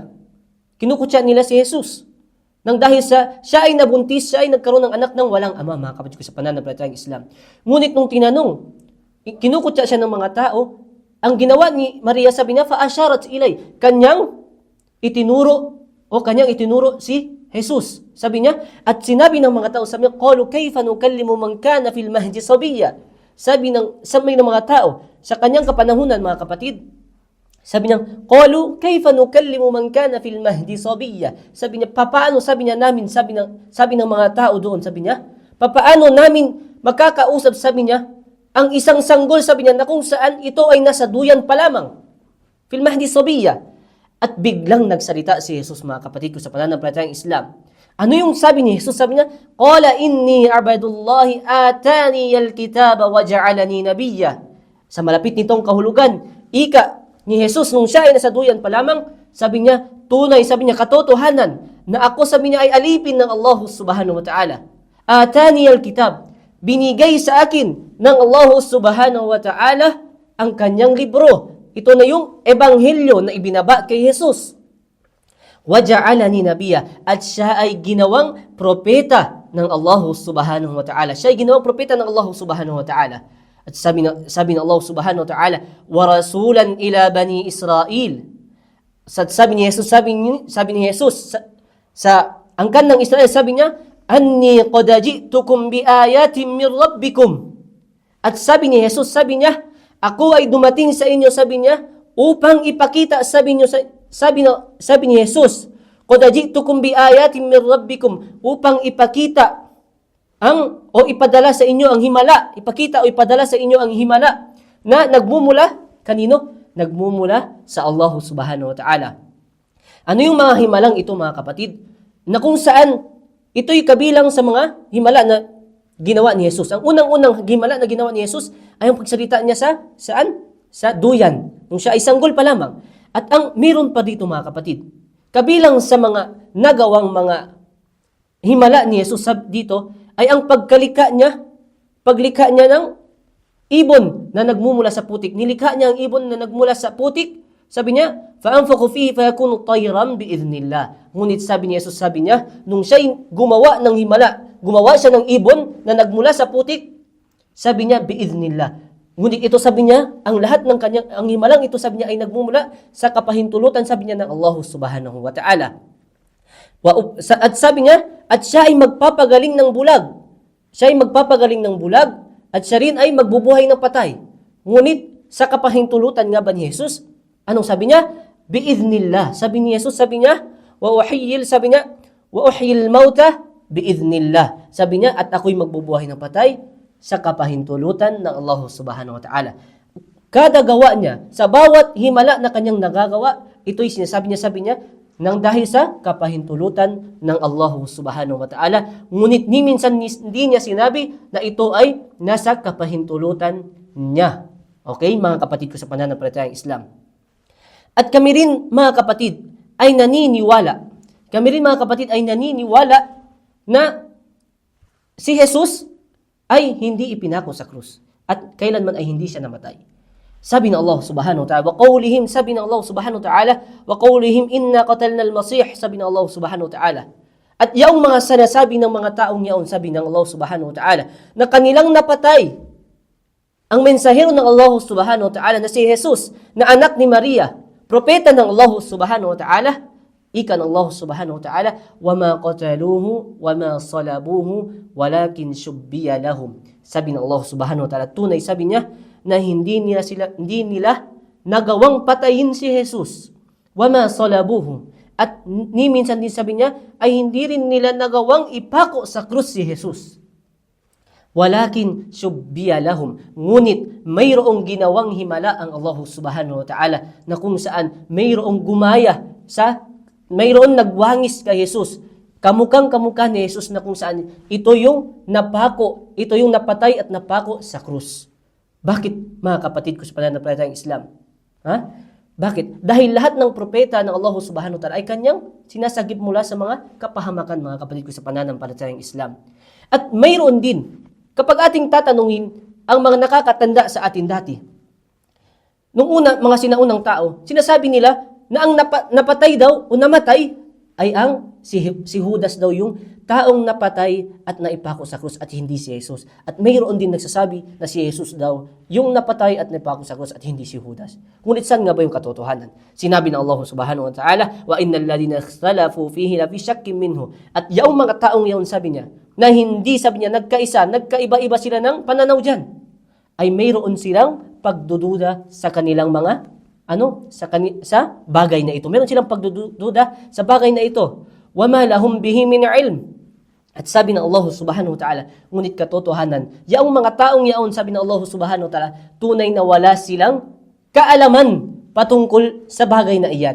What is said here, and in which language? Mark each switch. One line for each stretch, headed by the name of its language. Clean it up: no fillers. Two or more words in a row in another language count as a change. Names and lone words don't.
Filipino: Kinukutya nila si Jesus. Nang dahil siya ay nabuntis, siya ay nagkaroon ng anak ng walang ama, mga kapatid ko sa pananampalatayang Islam. Ngunit nung tinanong, kinukutya siya ng mga tao, ang ginawa ni Maria, sabi niya,
Arabic: فأشارت إليه,
Filipino: kanyang itinuro si Jesus. Sabi niya, at sinabi ng mga tao, sabi niya,
Arabic: قالوا كيف نكلم من كان في المهد صبيا.
Filipino: Sabi ng mga tao, sa kanyang kapanahunan, mga kapatid, sabi niya,
Arabic: قالوا كيف نكلم من كان في المهد صبيا.
Filipino: Sabi niya, papaano, sabi ng mga tao doon, sabi niya, papaano namin makakausap, sabi niya, ang isang sanggol, sabi niya, na kung saan ito ay nasa duyan pa lamang.
Arabic: في المهد صبيا.
Filipino: At biglang nagsalita si Jesus, mga kapatid ko sa pananampalatayang Islam. Ano yung sabi ni Jesus? Sabi niya,
Arabic: قال إني عبد الله آتاني الكتاب وجعلني نبيا.
Filipino: Sa malapit nitong kahulugan, ika ni Jesus, nung siya ay nasa duyan pa lamang, sabi niya, tunay, sabi niya, katotohanan, na ako, sabi niya, ay alipin ng Allah
Arabic: سبحانه وتعالى. آتاني الكتاب.
Filipino: Binigay sa akin ng Allah
Arabic: سبحانه وتعالى
Filipino: ang kanyang libro. Ito na yung ebanghelyo na ibinaba kay Jesus.
Arabic: وجعلني نبيا,
Filipino: at siya ay ginawang propeta ng Allah
Arabic: سبحانه وتعالى.
Filipino: Siya ay ginawang propeta ng Allah
Arabic: سبحانه وتعالى.
Filipino: At sabi ng Allah
Arabic: سبحانه وتعالى, ورسولا إلى بني إسرائيل.
Filipino: Sabi ni Jesus sa angkan ng Israel, sabi niya,
Arabic: أني قد جئتكم بآية من ربكم.
Filipino: At sabi ni Jesus, sabi niya, ako ay dumating sa inyo, sabi niya, upang ipakita, sabi ni Jesus,
Arabic: قد جئتكم بآية من ربكم,
Filipino: upang ipakita o ipadala sa inyo ang himala, ipakita o ipadala sa inyo ang himala na nagmumula kanino? Nagmumula sa Allah
Arabic: سبحانه وتعالى.
Filipino: Ano yung mga himalang ito, mga kapatid? Na kung saan ito'y kabilang sa mga himala na ginawa ni Jesus. Ang unang-unang himala na ginawa ni Jesus ay ang pagsalita niya saan? Sa duyan. Nung siya ay sanggol pa lamang. At meron pa dito, mga kapatid. Kabilang sa mga nagawang mga himala ni Jesus dito ay ang paglikha niya ng ibon na nagmumula sa putik. Nilikha niya ang ibon na nagmula sa putik. Sabi niya,
Arabic: فَأَنْفَقُ فِيهِ فَيَكُونُ طَيْرًا بِإِذْنِ اللَّهِ.
Filipino: Ngunit sabi ni Jesus, sabi niya, nung siya'y gumawa ng himala, gumawa siya ng ibon na nagmula sa putik, sabi niya,
Arabic: بِإِذْنِ اللَّهِ.
Filipino: Ngunit ito, sabi niya, ang lahat ng ang himalang ito, sabi niya, ay nagmumula sa kapahintulutan, sabi niya, ng Allah
Arabic: سبحانه وتعالى.
Filipino: At sabi niya, at siya ay magpapagaling ng bulag. Siya ay magpapagaling ng bulag, at siya rin ay magbubuhay ng patay. Ngunit, sa kapahintulutan nga ba ni Jesus, anong sabi niya?
Arabic: Bi'idhnillah.
Filipino: Sabi ni Jesus, sabi niya,
Arabic: وأحيي الموتى بإذن الله.
Filipino: Sabi niya, at ako'y magbubuhay ng patay sa kapahintulutan ng Allah
Arabic: سبحانه وتعالى.
Filipino: Kada gawa niya, sa bawat himala na kanyang nagagawa, ito'y sabi niya, nang dahil sa kapahintulutan ng Allah
Arabic: سبحانه وتعالى.
Filipino: Ngunit minsan hindi niya sinabi na ito ay nasa kapahintulutan niya. Okay, mga kapatid ko sa pananampalatayang Islam. At kami rin, mga kapatid, ay naniniwala. Kami rin, mga kapatid, ay naniniwala na si Jesus ay hindi ipinako sa krus. At kailanman ay hindi siya namatay. Sabi ng Allah
Arabic: سبحانه وتعالى,
Filipino: sabi ng
Arabic: Allah سبحانه وتعالى وقولهم إنا قتلنا المسيح,
Filipino: sabi ng Allah
Arabic: سبحانه وتعالى.
Filipino: At yung mga sinasabi ng mga taong yaon, sabi ng Allah
Arabic: سبحانه وتعالى,
Filipino: na kanilang napatay ang mensahero ng Allah
Arabic: سبحانه وتعالى
Filipino: na si Jesus, na anak ni Maria, propeta ng Allah
Arabic: سبحانه وتعالى,
Filipino: ika ng
Arabic: Allah سبحانه وتعالى, وَمَا قَتَلُوهُ وَمَا صَلَبُوهُ وَلَكِنْ شُبِّيَ لَهُمْ.
Filipino: Sabi ng Allah
Arabic: سبحانه وتعالى,
Filipino: tunay, sabi niya, na hindi nila nagawang patayin si Jesus.
Arabic: وَمَا صَلَبُوهُ.
Filipino: At minsan din sabi niya, ay hindi rin nila nagawang ipako sa krus si Jesus.
Arabic: ولكن شبه لهم.
Filipino: Ngunit mayroong ginawang himala ang Allah
Arabic: سبحانه وتعالى
Filipino: na kung saan mayroong mayroong nagwangis kay Jesus. Kamukha ni Jesus na kung saan ito yung napatay at napako sa krus. Bakit, mga kapatid ko sa pananampalatayang Islam? Bakit? Dahil lahat ng propeta ng Allah
Arabic: سبحانه وتعالى
Filipino: ay kanyang sinasagip mula sa mga kapahamakan, mga kapatid ko sa pananampalatayang Islam. At mayroon din, kapag ating tatanungin ang mga nakakatanda sa atin dati, nung mga sinaunang tao, sinasabi nila na ang napatay daw o namatay ay si Judas daw yung taong napatay at naipako sa krus at hindi si Jesus. At mayroon din nagsasabi na si Jesus daw yung napatay at naipako sa krus at hindi si Judas. Ngunit saan nga ba yung katotohanan? Sinabi ng
Arabic: Allah سبحانه وتعالى وإن الذين اختلفوا فيه لفي شك منه.
Filipino: At yung mga taong yaon, sabi niya, na hindi, sabi niya, nagkaiba-iba sila ng pananaw dyan, ay mayroon silang pagdududa sa kanilang mga sa bagay na ito. Meron silang pagdududa sa bagay na ito.
Arabic: وَمَا لَهُمْ بِهِ مِنْ عِلْمٍ.
Filipino: At sabi ng Allah
Arabic: سبحانه وتعالى,
Filipino: ngunit katotohanan, yaong mga taong yaon, sabi ng Allah
Arabic: سبحانه وتعالى,
Filipino: tunay na wala silang kaalaman patungkol sa bagay na iyan.